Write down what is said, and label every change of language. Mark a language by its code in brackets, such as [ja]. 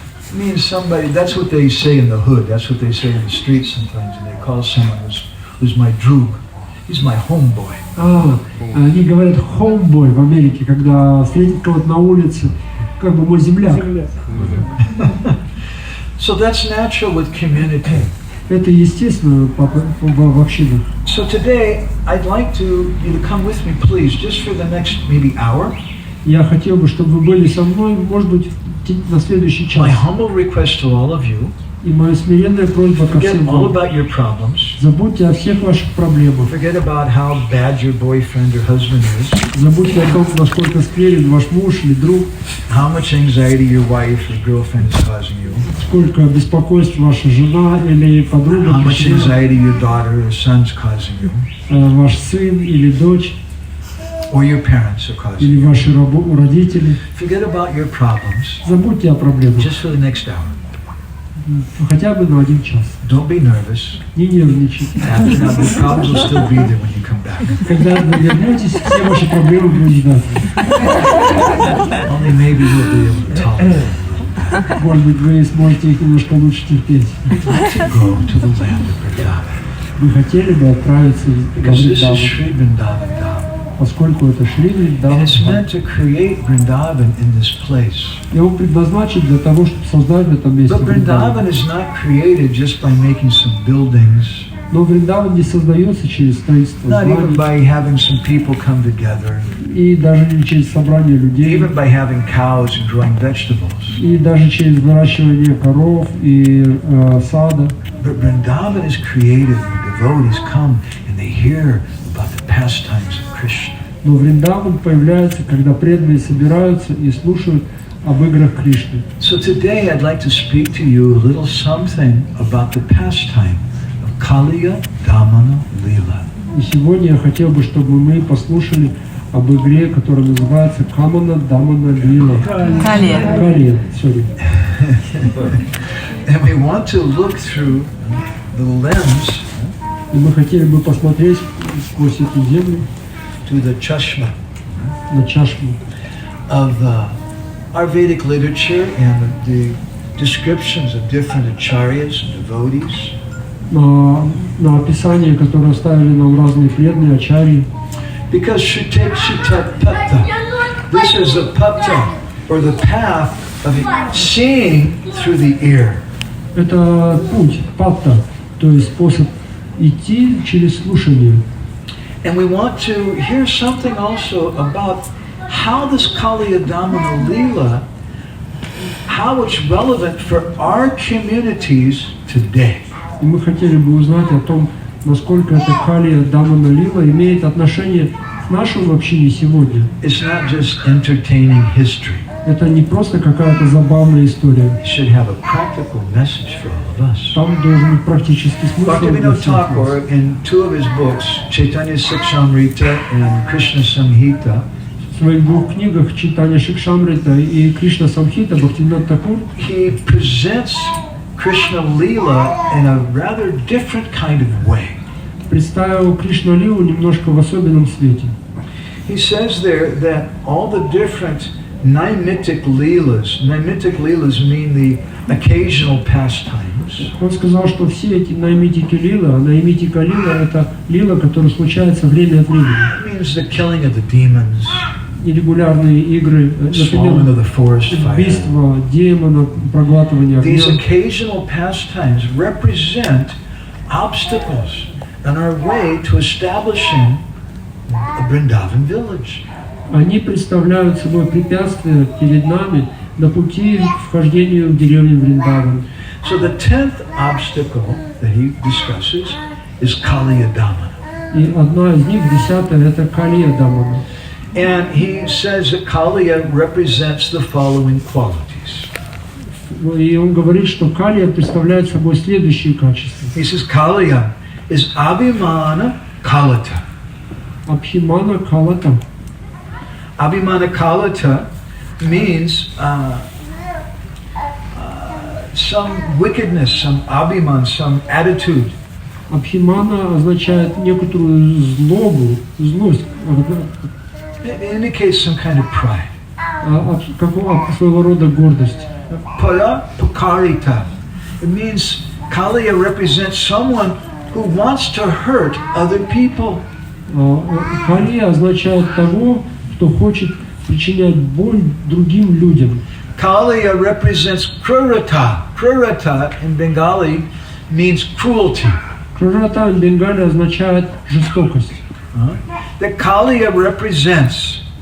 [en] It means somebody, that's what they say in the hood, that's what they say in the streets sometimes, and they call someone who's my droog. He's my homeboy. [ru] Они говорят homeboy в Америке, когда встретят кого-то на улице, как бы мой земляк. [en] So that's natural with community. [ru] Это естественно в общинах. [en] So today, I'd like you to come with me, please, just for the next maybe hour. [ru] Я хотел бы, чтобы вы были со мной, может быть, на следующий час. [en] My humble request to all of you. [ru] И моя смиренная просьба ко [en] Forget [ru] всем [en] all [ru] вам. [en] about your problems. [ru] Забудьте о всех ваших проблемах. [en] Forget about how bad your boyfriend or husband is. [ru] Забудьте о том, насколько скверен ваш муж или друг. [en] How much anxiety your wife or girlfriend is causing you. [ru] Сколько беспокойств ваша жена или подруга. [en] How much anxiety your daughter or son is causing you. [ru] Ваш сын или дочь. [en] Or your parents are causing [ru] Или [en] you. [ru] ваши родители. [en] Forget about your problems. [ru] Забудьте о проблемах. [en] Just for the next hour. [ru] Хотя бы на 1 час. [en] Don't be nervous. [ru] Не нервничайте. [en] After that, the problems will still be there when you come back. [ru] Когда вы вернетесь, все ваши проблемы будут ждать. [en] Only maybe you'll be able to tolerate. [ru] Может быть, вы сможете их немножко лучше терпеть. [en] Go to the land of Vrindavan. [ru] Вы хотели бы отправиться в [en] Because this is [ru] Вриндаван, [en] Shri Vrindavan Dhamma. [ru] поскольку это Шри [en] And [ru] Вриндаван [en] it's [ru] Дхам. [en] meant to create Vrindavan in this place. [ru] И он предназначен для того, чтобы создать в этом месте [en] But [ru] Вриндаван. [en] Vrindavan is not created just by making some buildings, [ru] Но Вриндаван не создается через строительство [en] not even [ru] зданий, [en] by having some people come together, [ru] и даже не через собрание людей, [en] even by having cows and growing vegetables. [ru] и даже через выращивание коров и сада. [en] But Vrindavan is created when devotees come and they hear about the pastimes of Krishna. [ru] Но Вриндаван появляется, когда преданные собираются и слушают об играх Кришны. [en] So today I'd like to speak to you a little something about the pastime of Kaliya Damana Lila. [ru] И сегодня я хотел бы, чтобы мы послушали об игре, которая называется Камана Дамана Лила. [en] Калия, sorry. And we want to look through the lens [ru] И мы хотели бы посмотреть сквозь эту землю [en] to the chashma [ru] на чашму [en] of our Vedic literature and the descriptions of different acharyas and devotees. [ru] на описание, которое оставили нам разные преданные ачарьи. [en] Because Shritat Patta, this is the patta, or the path of seeing through the ear. [ru] Это путь, патта, то есть способ идти через слушание. [en] And we want to hear something also about how this Kaliya Damana Lila, how it's relevant for our communities today. [ru] И мы хотели бы узнать о том, насколько эта Калия Дамана Лила имеет отношение к нашему общине сегодня. [en] It's not just entertaining history. [ru] Это не просто какая-то забавная история. [en] It should have a practical message for all of us. [ru] Там должен быть практический смысл для [en] Bhaktivinoda [ru] всех нас. [en] Thakur, in two of his books, Chaitanya Sikshamrita and Krishna Samhita, [ru] В своих 2 книгах «Читание Шикшамрита» и «Кришна Самхита» Бхактивинода Такур [en] he presents Krishna Lila in a rather different kind of way. [ru] представил Кришна Лилу немножко в особенном свете. [en] He says there that all the different Naimitic Leelas mean the occasional pastimes. [ru] Он сказал, что все эти наймитики лила, а наймитика лила — это лила, которая случается время от времени. [en] It means the killing of the demons, [ru] нерегулярные игры, [en] swallowing of the forest fire. [ru] убийство демона, проглатывание [en] These [ru] огня. [en] occasional pastimes represent obstacles on our way to establishing a Vrindavan village. [ru] Они представляют собой препятствия перед нами на пути к вхождению в деревню Вриндаван. [en] So the 10th obstacle that he discusses is Kaliyadama. [ru] И одна из них, 10-я, это Калия Дамана. [en] And he says that Kaliya represents the following qualities. [ru] И он говорит, что Калия представляет собой следующие качества. [en] He says Kaliya is Abhimana Kalata. [ru] Абхимана Калата. [en] Abhimana Kalata means some wickedness, some abhiman, some attitude. [ru] Абхимана означает некоторую злобу, злость, [en] It indicates some kind of pride. [ru] своего рода гордость. [en] Para Pukarita. It means Kaliya represents someone who wants to hurt other people. [ru] Калия означает того, кто хочет причинять боль другим людям. [en] Kaliya represents Krurata. Krurata in Bengali means cruelty. [ru] Крурата в Бенгалии означает жестокость. [en] That Kaliya represents